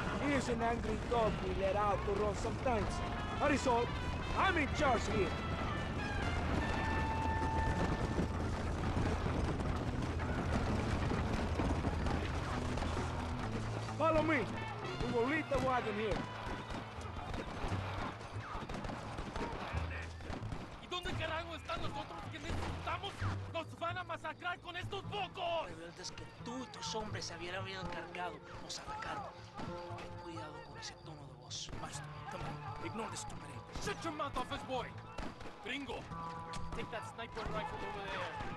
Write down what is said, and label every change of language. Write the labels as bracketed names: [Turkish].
[English] He is an angry dog we let out to run sometimes. That is all. I'm in charge here. Follow me. We will lead the wagon here. [Spanish] ¿Y dónde carajo están los otros que necesitamos? ¡Nos van a masacrar con estos pocos! Rebeldes que tú y tus hombres se habían encargado nos atacaron. Ten cuidado con ese tono de voz. [English] Master, come on. Ignore the stupid ape. Shut your mouth, office boy! Gringo, take that sniper rifle over there.